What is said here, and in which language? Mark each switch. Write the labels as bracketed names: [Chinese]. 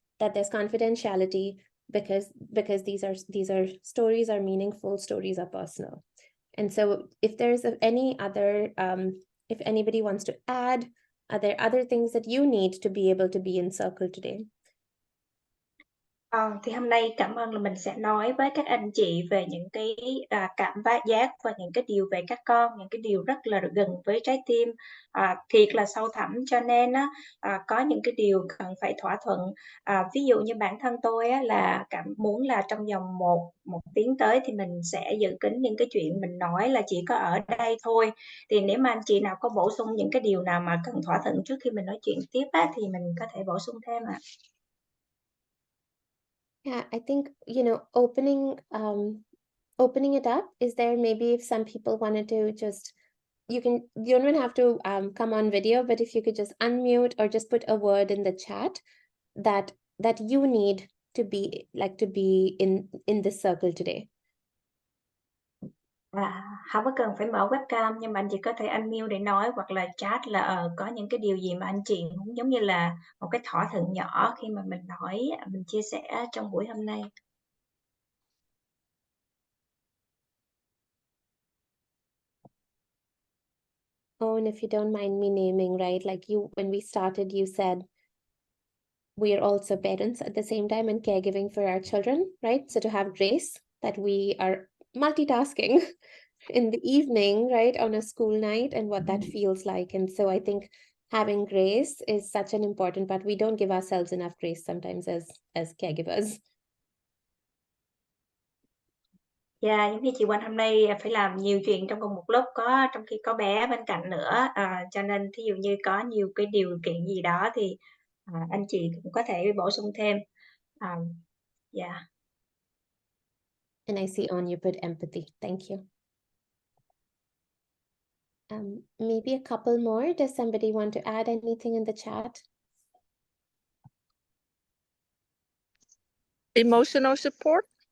[English] That there's confidentiality because these are stories are meaningful, stories are personal. And so if there's any other, if anybody wants to add, are there other things that you need to be able to be in circle today? [Vietnamese] Thì hôm nay cảm ơn là mình sẽ nói với các anh chị về những cái, cảm giác và những cái điều về các con, những cái điều rất là gần với trái tim, thiệt là sâu thẳm. Cho nên á, có những cái điều cần phải thỏa thuận. Ví dụ như bản thân tôi á là muốn là trong vòng một tiếng tới thì mình sẽ giữ kín những cái chuyện mình nói là chỉ có ở đây thôi. Thì nếu mà anh chị nào có bổ sung những cái điều nào mà cần thỏa thuận trước khi mình nói chuyện tiếp á, thì mình có thể bổ sung thêm ạ. [English] Yeah, I think, opening it up, is there maybe if some people wanted to just you don't even have to come on video, but if you could just unmute or just put a word in the chat that you need to be in this circle today. [Vietnamese] Không có cần phải mở webcam, nhưng mà anh chị có thể unmute để nói, hoặc là chat là có những cái điều gì mà anh chị muốn, giống như là một cái thỏa thuận nhỏ khi mà mình nói, mình chia sẻ trong buổi hôm nay. [English] Oh, and if you don't mind me naming, right? Like when we started, you said we are also parents at the same time and caregiving for our children, right? So to have grace that we are multitasking in the evening, right, on a school night, and what that feels like. And so I think having grace is such an important part. We don't give ourselves enough grace sometimes as caregivers. [Vietnamese] Dạ, giống như chị Quanh hôm nay phải làm nhiều chuyện trong cùng một lúc, trong khi có bé bên cạnh nữa, cho nên thí dụ như có nhiều cái điều kiện gì đó thì anh chị cũng có thể bổ sung thêm. [English] Yeah. And I see on you put empathy. Thank you. Maybe a couple more. Does somebody want to add anything in the chat? Emotional support.